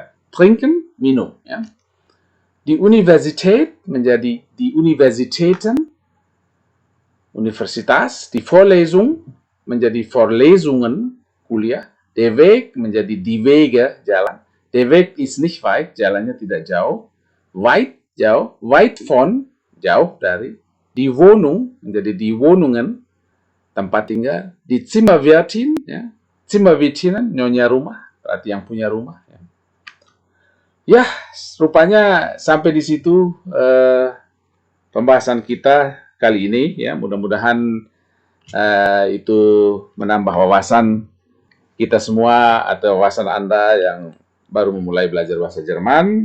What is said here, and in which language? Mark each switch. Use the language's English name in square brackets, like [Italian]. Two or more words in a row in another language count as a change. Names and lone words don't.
[Indonesian] Trinken, minum, ya. [German] Die Universität menjadi die Universitäten, universitas. Die Vorlesung menjadi Vorlesungen, kuliah. Der Weg menjadi die Wege, jalan. Der Weg ist nicht weit, [Indonesian] jalannya tidak jauh. Weit, jauh. [German] Weit von, [Indonesian] jauh dari. [German] Die Wohnung menjadi die Wohnungen, [Indonesian] tempat tinggal. [German] Die Zimmerwirtin, ya. [Indonesian] Zimmerwirtinnen, nyonya rumah, berarti yang punya rumah. Ya, ya rupanya sampai di situ pembahasan kita kali ini ya. Mudah-mudahan itu menambah wawasan kita semua atau wawasan Anda yang baru memulai belajar bahasa Jerman.